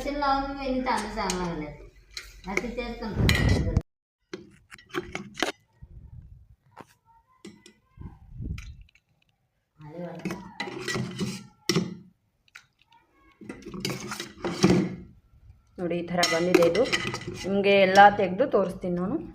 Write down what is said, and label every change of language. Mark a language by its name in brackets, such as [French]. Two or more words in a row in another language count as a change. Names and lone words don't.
[Marathi] लावून मी तांदूळ चांगला लागले आता तेच कंट्रोल [Kannada] ನೋಡಿ ಈ ಥರ ಬಂದಿದೆ. ಇದು ನಿಮಗೆ ಎಲ್ಲ ತೆಗೆದು ತೋರಿಸ್ತೀನಿ ನಾನು.